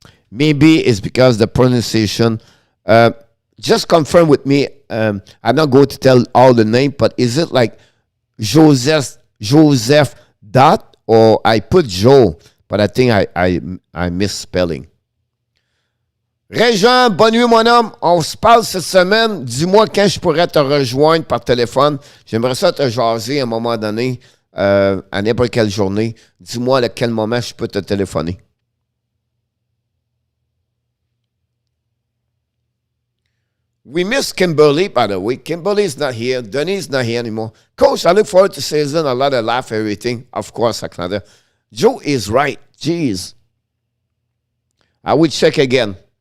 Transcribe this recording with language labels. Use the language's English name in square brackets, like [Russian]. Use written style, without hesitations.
[English] Maybe it's because the pronunciation. Just confirm with me. I'm not going to tell all the name, but is it like Joseph dot, or I put Joe, but I think I misspelling. [French] Régent, bonne nuit, mon homme. On se parle cette semaine. Dis-moi quand je pourrais te rejoindre par téléphone. J'aimerais ça te jaser à un moment donné, à n'importe quelle journée. Dis-moi à quel moment je peux te téléphoner. [English] We miss Kimberly, by the way. Kimberly's not here. Denis not here anymore. Coach, I look forward to season. A lot of laugh, everything. Of course, Canada. Joe is right. Jeez. I will check again.